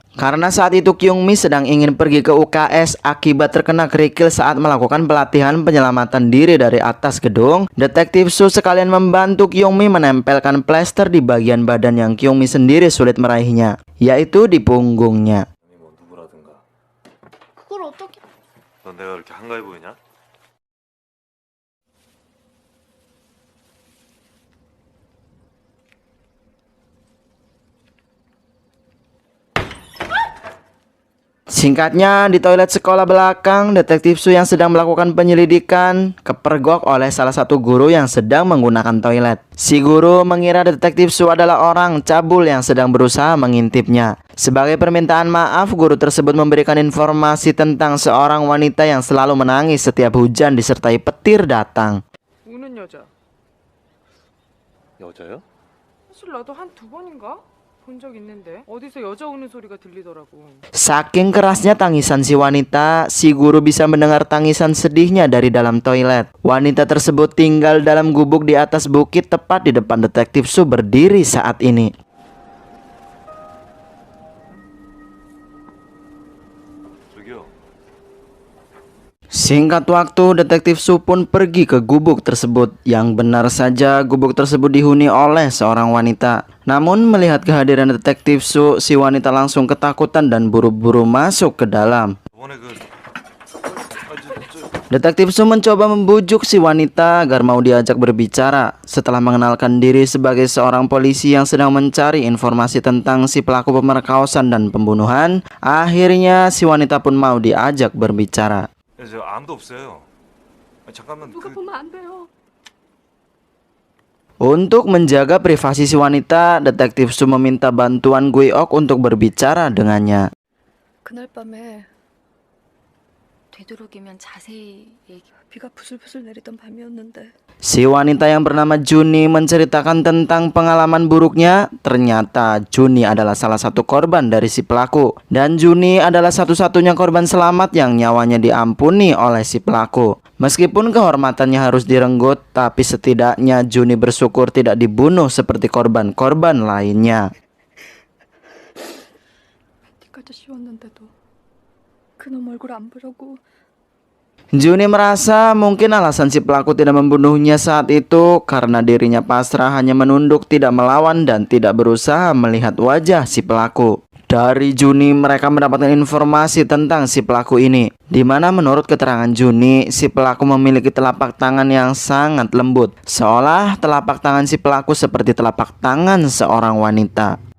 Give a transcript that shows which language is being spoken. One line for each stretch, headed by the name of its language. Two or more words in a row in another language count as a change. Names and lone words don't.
Indonesian: Karena saat itu Kyung-mi sedang ingin pergi ke UKS akibat terkena kerikil saat melakukan pelatihan penyelamatan diri dari atas gedung, Detektif Su sekalian membantu Kyung-mi menempelkan plester di bagian badan yang Kyung-mi sendiri sulit meraihnya, yaitu di punggungnya.
Korean: 뭐 누구라든가. 그걸 어떻게? 넌 내가 그렇게 한가해 보이냐?
Indonesian: Singkatnya, di toilet sekolah belakang, Detektif Su yang sedang melakukan penyelidikan kepergok oleh salah satu guru yang sedang menggunakan toilet. Si guru mengira Detektif Su adalah orang cabul yang sedang berusaha mengintipnya. Sebagai permintaan maaf, guru tersebut memberikan informasi tentang seorang wanita yang selalu menangis setiap hujan disertai petir datang.
Korean: 우는 여자. 여자요? 사실 나도 한 두 번인가 본 적 있는데 어디서 여자 우는 소리가 들리더라고.
Indonesian: Saking kerasnya tangisan si wanita, si guru bisa mendengar tangisan sedihnya dari dalam toilet. Wanita tersebut tinggal dalam gubuk di atas bukit tepat di depan Detektif Su berdiri saat ini.
Korean: 저기요.
Indonesian: Singkat waktu, Detektif Su pun pergi ke gubuk tersebut. Yang benar saja, gubuk tersebut dihuni oleh seorang wanita. Namun melihat kehadiran Detektif Su, si wanita langsung ketakutan dan buru-buru masuk ke dalam.
Korean: 저번에 그
Indonesian: Detektif Su mencoba membujuk si wanita agar mau diajak berbicara. Setelah mengenalkan diri sebagai seorang polisi yang sedang mencari informasi tentang si pelaku pemerkosaan dan pembunuhan, akhirnya si wanita pun mau diajak berbicara.
Korean: 저 아무도 없어요. 잠깐만 누가 보면 안 돼요.
Indonesian: Untuk menjaga privasi si wanita, Detektif Su meminta bantuan Gui-ok untuk berbicara dengannya.
Korean: 그날 밤에 되도록이면 자세히 얘기. 비가 부슬부슬 내리던 밤이었는데
Indonesian: Si wanita yang bernama Juni menceritakan tentang pengalaman buruknya. Ternyata Juni adalah salah satu korban dari si pelaku. Dan Juni adalah satu-satunya korban selamat yang nyawanya diampuni oleh si pelaku. Meskipun kehormatannya harus direnggut, tapi setidaknya Juni bersyukur tidak dibunuh seperti korban-korban lainnya.
Korean: 팬티까지 씌웠는데도 그놈 얼굴 안 보려고
Indonesian: Juni merasa mungkin alasan si pelaku tidak membunuhnya saat itu karena dirinya pasrah, hanya menunduk, tidak melawan, dan tidak berusaha melihat wajah si pelaku. Dari Juni mereka mendapatkan informasi tentang si pelaku ini, di mana menurut keterangan Juni, si pelaku memiliki telapak tangan yang sangat lembut, seolah telapak tangan si pelaku seperti telapak tangan seorang wanita.